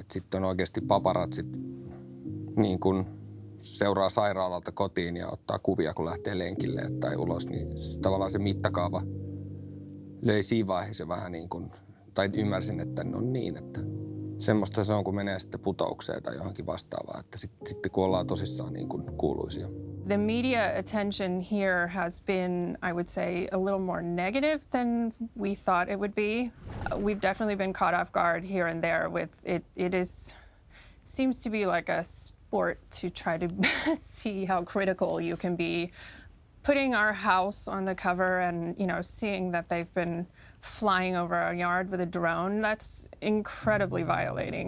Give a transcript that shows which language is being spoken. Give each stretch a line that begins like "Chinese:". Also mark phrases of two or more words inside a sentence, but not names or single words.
Finnish: Että sitten on oikeasti paparatsit niin kuin seuraa sairaalalta kotiin ja ottaa kuvia, kun lähtee lenkille tai ulos, niin tavallaan se mittakaava löi siinä vaiheessa vähän niin kuin, tai ymmärsin, että no niin, että semmoista se on, kun menee sitten putoukseen tai johonkin vastaavaan, että sitten kun ollaan tosissaan niin kuin kuuluisia.
English: The media attention here has been, I would say, a little more negative than we thought it would be. We've definitely been caught off guard here and there with it. Seems to be like a sport to try to see how critical you can be putting our house on the cover and, you know, seeing that they've been flying over our yard with a drone, that's incredibly violating.